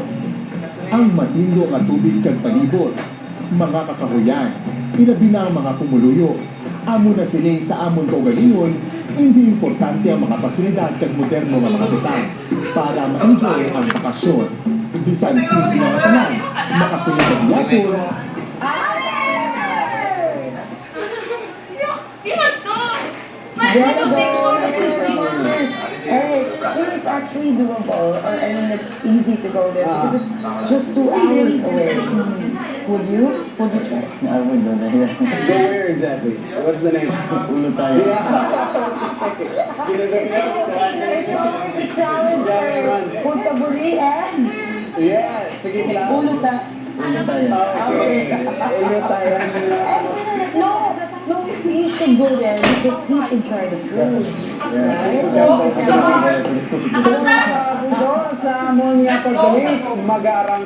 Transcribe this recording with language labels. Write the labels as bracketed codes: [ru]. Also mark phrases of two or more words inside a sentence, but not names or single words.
[hil] Ang matindo nga tubig kag palibot, mga kakahuyan, ilabi na ang mga pumuluyo. Amo na sining sa amon kaugalingon, hindi importante ang mga pasilidad kag moderno nga mga betang para ma-enjoy ang bakasyon. Bisan simple nga tanan, makasunod ang yapon. [en] It's actually doable, or I mean, it's easy to go there because it's just 2 hours away. Would you? Would you try? I wouldn't go there. Go where exactly? What's the name? Ulutayan. Punta Burian. [hil] Yeah, sige sila. Uluta. [en] Okay. Ulutayan. No, he should go there because he should try the food. [hil] Sa amon niya pagbalik, mag-aarang